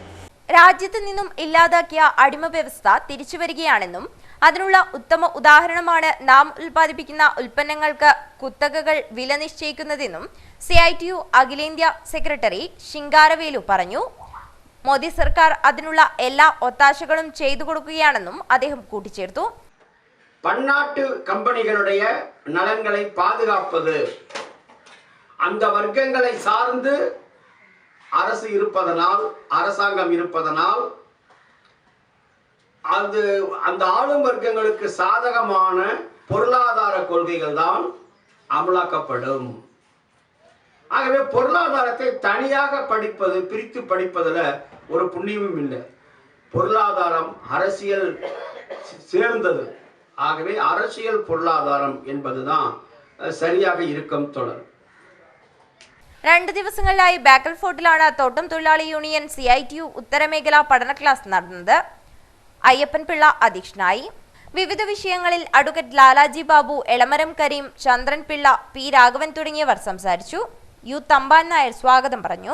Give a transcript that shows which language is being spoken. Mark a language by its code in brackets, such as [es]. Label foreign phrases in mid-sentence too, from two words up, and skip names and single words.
[ml] രാജ്യത്ത് നിന്നും ഇല്ലാതാക്കിയ അടിമ വ്യവസ്ഥ തിരിച്ചുവരികയാണെന്നും അതിനുള്ള ഉത്തമ ഉദാഹരണമാണ് നാം ഉൽപ്പാദിപ്പിക്കുന്ന ഉൽപ്പന്നങ്ങൾക്ക് കുത്തകകൾ വില നിശ്ചയിക്കുന്നതെന്നും CITU അഖിലേന്ത്യാ സെക്രട്ടറി ശിങ്കാരവേലു പറഞ്ഞു. മോദി സർക്കാർ അതിനുള്ള എല്ലാ ഒത്താശകളും ചെയ്തു കൊടുക്കുകയാണെന്നും അദ്ദേഹം കൂട്ടിച്ചേർത്തു. [ta] பன்னாட்டு கம்பெனிகளுடைய நலன்களை பாதுகாப்பது, அந்த வர்க்கங்களை சார்ந்து அரசு இருப்பதனால், அரசாங்கம் இருப்பதனால் அது அந்த ஆளும் வர்க்கங்களுக்கு சாதகமான பொருளாதார கொள்கைகள் தான் அமலாக்கப்படும். ஆகவே பொருளாதாரத்தை தனியாக படிப்பது, பிரித்து படிப்பதில் ஒரு புண்ணியமும் இல்லை. பொருளாதாரம் அரசியல் சேர்ந்தது. ஆகவே அரசியல் பொருளாதாரம் என்பதுதான் சரியாக இருக்கும். தொடர் [ml] 2 ദിവസങ്ങളിലായി ബേക്കൽ ഫോർട്ടിലാണ് തോട്ടം തൊഴിലാളി യൂണിയൻ CITU ഉത്തരമേഖലാ പഠന ക്ലാസ് നടന്നത്. അയ്യപ്പൻ പിള്ള അധ്യക്ഷനായി. വിവിധ വിഷയങ്ങളിൽ അഡ്വക്കേറ്റ് ലാലാജി ബാബു, എളമരം കരീം, ചന്ദ്രൻ പിള്ള, P രാഘവൻ തുടങ്ങിയവർ സംസാരിച്ചു. യു തമ്പാൻ നായർ സ്വാഗതം പറഞ്ഞു.